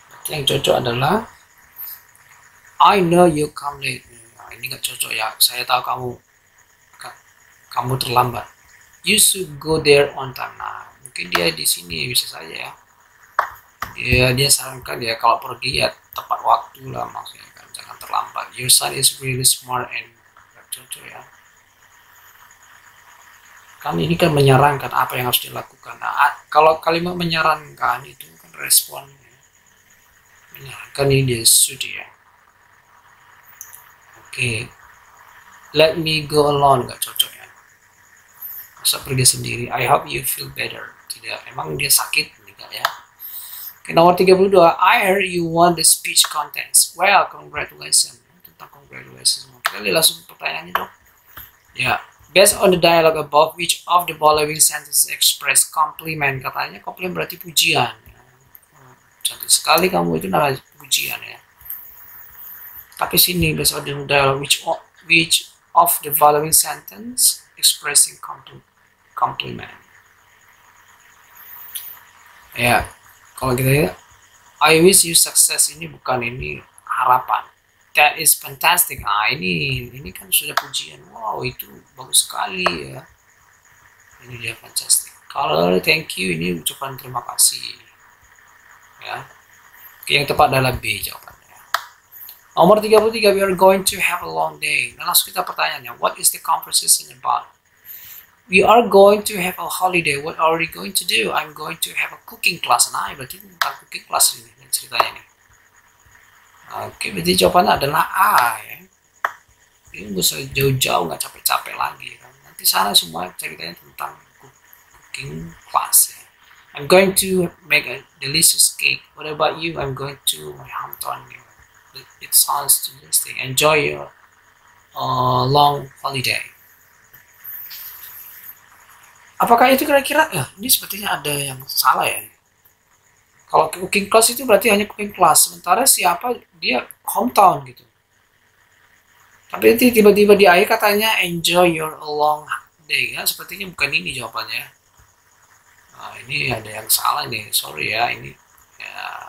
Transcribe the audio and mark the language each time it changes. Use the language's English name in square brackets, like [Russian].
[Indonesian] Yang cocok adalah [English] I know you come late. [Indonesian] Nah, ini nggak cocok ya. Saya tahu kamu terlambat. [English] You should go there on time. [Indonesian] Nah, mungkin dia di sini bisa saja ya. Dia sarankan ya kalau pergi ya tepat waktu lah, maksudnya kan, jangan terlambat. [English] Your son is really smart and [Indonesian] nggak cocok ya. Kan ini kan menyarankan apa yang harus dilakukan. Nah, kalau kalimat menyarankan itu kan respon. Menyarankan ini dia should ya. Oke. [English] Let me go alone, [Indonesian] nggak cocok ya. Masa pergi sendiri. [English] I hope you feel better. [Indonesian] Tidak, emang dia sakit enggak ya. Oke, nomor 32. [English] I heard you won the speech contest. Well, congratulations. [Indonesian] Tentang [English] congratulations. [Indonesian] Kita lihat langsung pertanyaannya dong. [English] Ya, based on the dialogue above, which of the following sentences express compliment? [Indonesian] Katanya compliment berarti pujian. Cantik sekali kamu, itu namanya pujian ya. Tapi sini [English] based on the dialogue, which of the following sentence expressing compliment? [Indonesian] Ya, kalau kita lihat, [English] I wish you success, [Indonesian] ini bukan, ini harapan. [English] That is fantastic. [Indonesian] Ini kan sudah pujian. Wow, itu bagus sekali ya. Ini dia fantastic. Kalau thank you, ini ucapan terima kasih. Ya. Oke, yang tepat adalah B jawabannya. Nomor 33, [English] we are going to have a long day. [Indonesian] Nah, langsung kita pertanyaannya, [English] what is the conversation about? We are going to have a holiday. What are we going to do? I'm going to have a cooking class. [Indonesian] Nah, berarti tentang cooking class ini ceritanya nih. Oke, berarti jawabannya adalah A ya. Ini gak usah jauh-jauh, nggak capek-capek lagi kan. Nanti sana semua ceritanya tentang cooking class ya. [English] I'm going to make a delicious cake. What about you? I'm going to my hometown. It sounds delicious. Enjoy your long holiday. [Indonesian] Apakah itu kira-kira? Ini sepertinya ada yang salah ya. Kalau cooking class itu berarti hanya cooking class. Sementara siapa dia hometown gitu. Tapi nanti tiba-tiba di akhir katanya [English] enjoy your long day [Indonesian] ya. Sepertinya bukan ini jawabannya. Nah, ini ada yang salah nih. Sorry ya, ini ya.